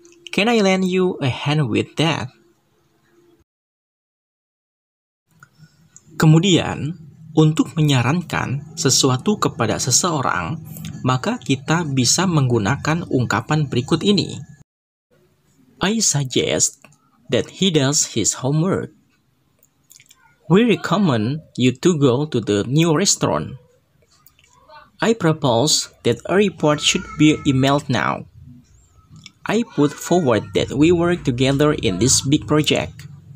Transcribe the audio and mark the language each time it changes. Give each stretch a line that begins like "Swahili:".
English: Can I lend you a hand with that?
Indonesian: Kemudian, untuk menyarankan sesuatu kepada seseorang, maka kita bisa menggunakan ungkapan berikut ini.
English: I suggest that he does his homework. We recommend you to go to the new restaurant. I propose that a report should be emailed now. I put forward that we work together in this big project.